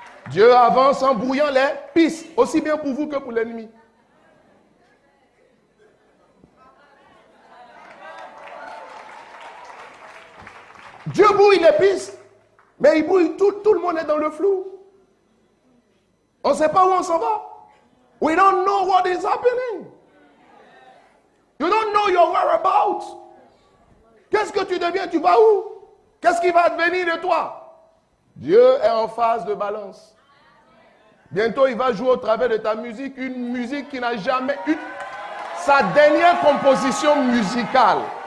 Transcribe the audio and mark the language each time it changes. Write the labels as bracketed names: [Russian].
[French] Dieu avance en brouillant les pistes, aussi bien pour vous que pour l'ennemi. Dieu brouille les pistes, mais il brouille tout le monde est dans le flou. On ne sait pas où on s'en va. [English] We don't know what is happening. You don't know your whereabouts. [French] Qu'est-ce que tu deviens? Tu vas où? Qu'est-ce qui va advenir de toi? Dieu est en phase de balance. Bientôt, il va jouer au travers de ta musique une musique qui n'a jamais eu sa dernière composition musicale.